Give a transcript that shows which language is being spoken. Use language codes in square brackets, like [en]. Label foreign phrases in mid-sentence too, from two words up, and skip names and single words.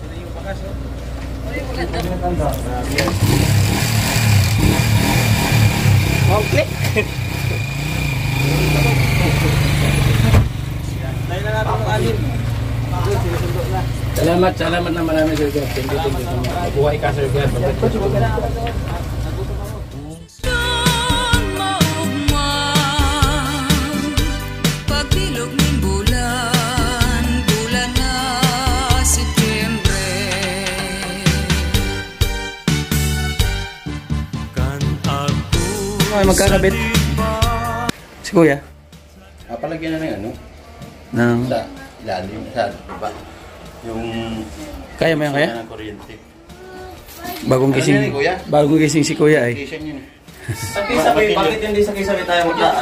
[en] Okay. [tl] Tayo na natin ng alin. Salamat na marami, Sir Gab. [en] Thank you. [tl] Mabuhay ka, Sir Gab. Pagbilog ng bulan, bulan na Setyembre. [bik] Kan ako [tl] Ay, magkakabit. Si Kuya? Palagyan na ng ano? Nang... Sa ilalim, sa baba. Yung... Kaya mo yan, kaya? ng kuryente. Bagong gising. Ano yan, Kuya? Bagong gising si Kuya, eh. Station yun. Sa kisabi, bakit hindi sa kisabi tayo maglaan?